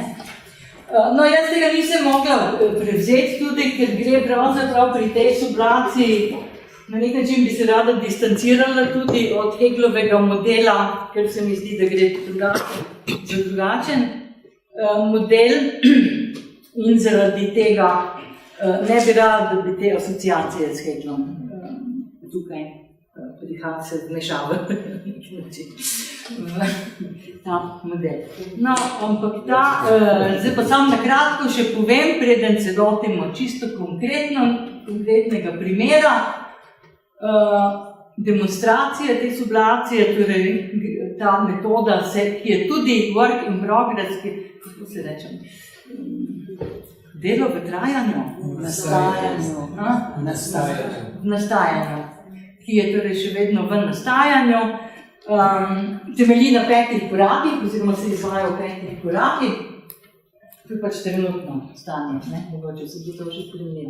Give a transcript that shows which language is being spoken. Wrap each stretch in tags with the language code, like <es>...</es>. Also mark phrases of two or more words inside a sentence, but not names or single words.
<sl>No, jaz tega nisem mogla prevzeti tudi, ker gre pravzaprav pri tej sublaciji, na nek način bi se rada distancirala tudi od Hegelovega modela, ker se mi zdi, da gre za drugačen model in zaradi tega ne bi rada, da bi te asociacije s Hegelom tukaj se vmešavali v ta model. No, ampak zdaj pa sam na kratko še povem, preden se lotimo čisto konkretnega primera demonstracije te sublacije, torej ta metoda, ki je tudi</sl> <en>work in progress,</en> <sl>kako se rečem, delo v trajanju, nastajanju, ki je torej še vedno v nastajanju, temelji na 5 korakih, oziroma se izvaja v 5 korakih, to je pač trenutno stanje, mogoče se bi to že primerjal.</sl>